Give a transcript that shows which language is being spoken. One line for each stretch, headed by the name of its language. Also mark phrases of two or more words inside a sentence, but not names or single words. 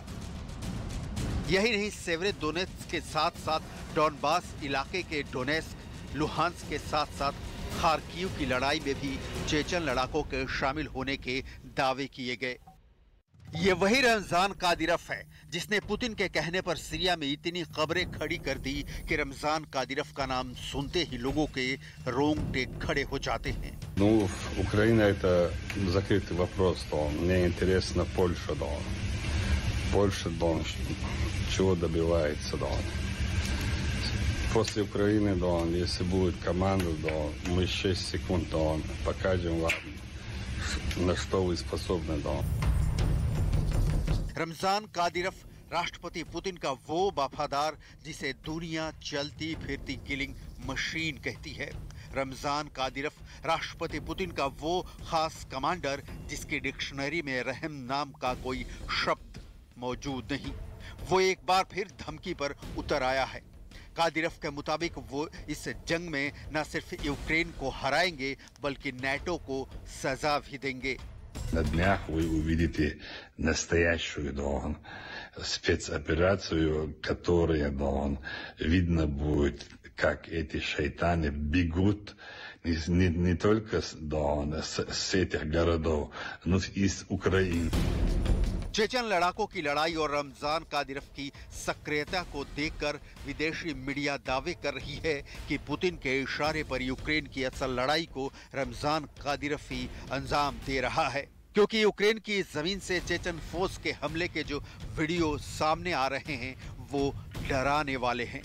Hindi: यही नहीं, सेवेरोडोनेत्स्क के साथ साथ डॉनबास इलाके के डोनेस्क, लुहांस्क के साथ साथ खार्किव की लड़ाई में भी चेचन लड़ाकों के शामिल होने के दावे किए गए। ये वही रमजान कादिरफ है जिसने पुतिन के कहने पर सीरिया में इतनी खबरें खड़ी कर दी कि रमजान कादिरफ का नाम सुनते ही लोगों के रोंगटे खड़े हो जाते हैं।
Russian: Ну, Украина это закрытый вопрос, Дон. Мне интересно Польша, Дон. Польша, Дон, чего добивается, Дон. После Украины, Дон, если будет команда, Дон, мы 6 секунд, Дон, покажем вам, на что вы способны, Дон.
Hindi: रमजान कादिरफ राष्ट्रपति पुतिन का वो वफादार जिसे दुनिया चलती फिरती
English: killing machine
Hindi: कहती है। रमजान कादिरफ राष्ट्रपति पुतिन का वो खास कमांडर जिसकी डिक्शनरी में रहम नाम का कोई शब्द मौजूद नहीं। वो एक बार फिर धमकी पर उतर आया है। कादिरफ के मुताबिक वो इस जंग में न सिर्फ यूक्रेन को हराएंगे बल्कि नेटो को सजा भी देंगे।
Russian: На днях вы увидите настоящую, Дон, спецоперацию, которая, Дон, видно будет, как эти шайтаны бегут не только, Дон, с этих городов, но и из Украины.
Hindi: चेचन लड़ाकों की लड़ाई और रमजान कादिरफ की सक्रियता को देखकर विदेशी मीडिया दावे कर रही है कि पुतिन के इशारे पर यूक्रेन की असल लड़ाई को रमजान कादिरफ ही अंजाम दे रहा है, क्योंकि यूक्रेन की जमीन से
English: Chechen force
Hindi: के हमले के जो वीडियो सामने आ रहे हैं वो डराने वाले हैं।